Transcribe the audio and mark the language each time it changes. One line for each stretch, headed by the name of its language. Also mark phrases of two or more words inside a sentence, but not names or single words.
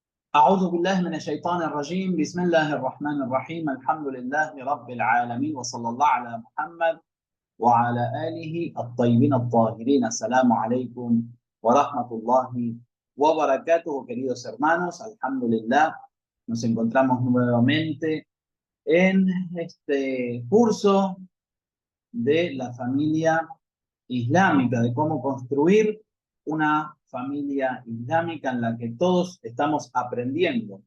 Arabic: أعوذ بالله من الشيطان الرجيم بسم الله الرحمن الرحيم الحمد لله رب العالمين وصلى الله على محمد وعلى آله الطيبين الطاهرين. السلام عليكم ورحمة الله وبركاته,
Spanish: queridos hermanos. Alhamdulillah, nos encontramos nuevamente en este curso de la familia islámica, de cómo construir una familia islámica en la que todos estamos aprendiendo.